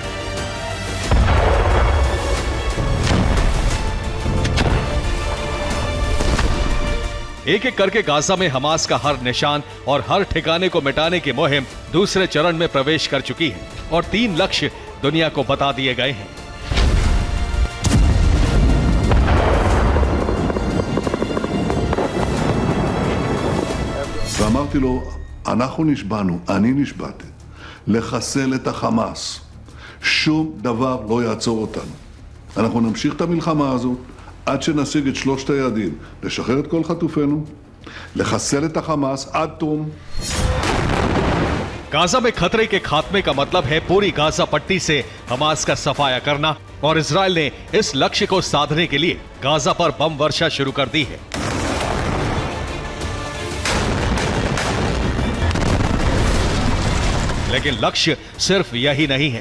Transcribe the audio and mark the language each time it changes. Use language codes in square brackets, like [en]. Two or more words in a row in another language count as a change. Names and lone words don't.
[hi] एक एक करके गाजा में हमास का हर निशान और हर ठिकाने को मिटाने की मुहिम दूसरे चरण में प्रवेश कर चुकी है और 3 लक्ष्य दुनिया को बता दिए गए हैं। [he] ואמרתי לו, אנחנו נשבענו, אני נשבעתי, לחסל את החמאס. שום דבר לא יעצור אותנו. אנחנו נמשיך את המלחמה הזאת עד שנשיג את 3 היעדים, לשחרר את כל חטופינו, לחסל את החמאס עד תום. [hi] गाजा में खतरे के खात्मे का मतलब है पूरी गाजा पट्टी से हमास का सफाया करना और इजरायल ने इस लक्ष्य को साधने के लिए गाजा पर बम वर्षा शुरू कर दी है। लेकिन लक्ष्य सिर्फ यही नहीं है।